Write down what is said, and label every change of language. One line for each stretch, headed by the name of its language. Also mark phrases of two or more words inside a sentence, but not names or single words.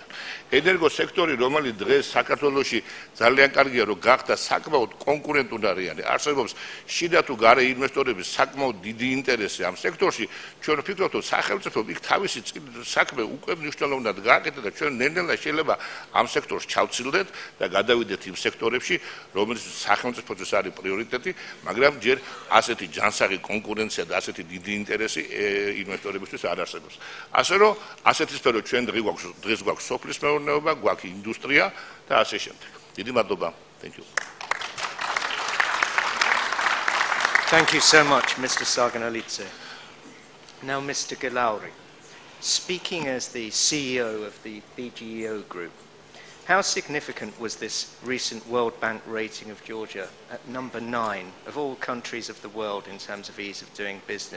Georgian: ენერგოსექტორი, რომელიც დღეს საქართველოში ძალიან კარგია, რომ გახდა საკმაოდ კონკურენტუნარიანი, არსებობს შიდა თუ გარე ინვესტორების საკმაოდ დიდი ინტერესი ამ სექტორში, ჩვენ ვფიქრობთ, რომ სახელმწიფო იქ თავისი საქმე უკვე მნიშვნელოვნად გააკეთა და ჩვენ ნელ-ნელა შეიძლება ამ სექტორს ჩავცილდეთ და გადავიდეთ იმ სექტორებში, რომელიც სახელმწიფოთვის არის პრიორიტეტი, მაგრამ ჯერ ასეთი ჯანსაღი კონკურენცია და ასეთი დიდი ინტერესი ინვესტორებისთვის არ არსებობს. ასე რომ ასეთი სფერო ჩვენ დღეს გვაქვს სოფლის მეურნეობა, გვაქვს ინდუსტრია და ასე შემდეგ. დიდი მადლობა.
English: Thank you. Thank you so much, Mr. Sarganelidze. Now, Mr. Gilauri, speaking as the CEO of the BGEO Group, how significant was this recent World Bank rating of Georgia at number 9 of all countries of the world in terms of ease of doing business?